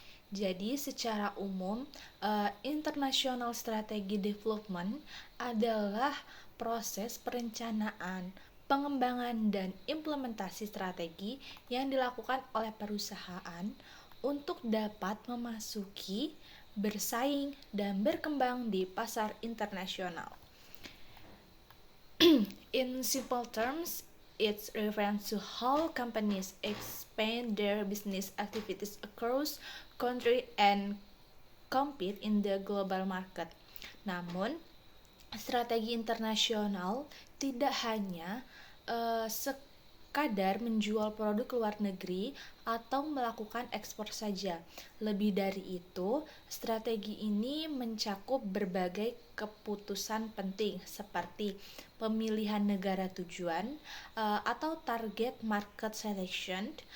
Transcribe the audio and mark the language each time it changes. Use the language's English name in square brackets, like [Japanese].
[Indonesian] Jadi secara umum, international strategy development adalah proses perencanaan, pengembangan dan implementasi strategi yang dilakukan oleh perusahaan untuk dapat memasuki, bersaing, dan berkembang di pasar internasional. [English] In simple terms, it refers to how companies expand their business activities across country and compete in the global market. [Indonesian] Namun, strategi internasional tidak hanya sekadar menjual produk luar negeri atau melakukan ekspor saja. Lebih dari itu, strategi ini mencakup berbagai keputusan penting seperti pemilihan negara tujuan atau target market selection.